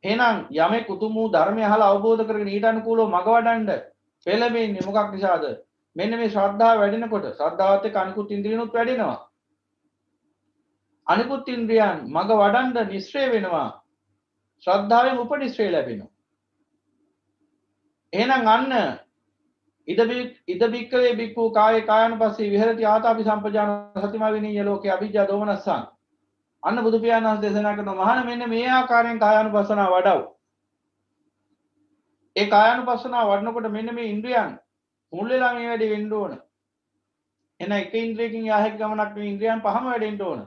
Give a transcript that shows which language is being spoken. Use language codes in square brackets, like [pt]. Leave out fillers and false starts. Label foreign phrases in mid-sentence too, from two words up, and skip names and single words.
[si] එහෙනම් යමෙක් උතුම් වූ ධර්මය අහලා අවබෝධ කරගෙන ඊට අනුකූලව මඟ වඩන්න පෙළඹෙන්නේ මොකක් නිසාද? මෙන්න මේ ශ්‍රද්ධාව වැඩෙනකොට ශ්‍රද්ධාවත් එක්ක අනිකුත් ඉන්ද්‍රියනුත් වැඩෙනවා. අනිකුත් ඉන්ද්‍රියන් මඟ වඩන්න නිස්සය වෙනවා. ශ්‍රද්ධාවෙන් උපනිශ්‍රය ලැබෙනවා. එහෙනම් අන්න [pi] ඉද බික්කවේ බික්කු කායේ කායනුපස්සී විහෙරති ආතාපි සම්පජාන සතිමා විනීය ලෝකේ අවිජ්ජා දෝමනස්සං. [si] අන්න බුදු පියාණන් වහන්සේ දේශනා කරන මහාන මෙන්න මේ ආකාරයෙන් කායानुපස්සනාව වඩව. ඒ කායानुපස්සනාව වඩනකොට මෙන්න මේ ඉන්ද්‍රියන් මුල් වෙලා මේ වැඩේ වෙන්න ඕන. එහෙනම් එක ඉන්ද්‍රියකින් යාහෙක් ගමනක් මේ ඉන්ද්‍රියන් පහම වැඩෙන්න ඕන.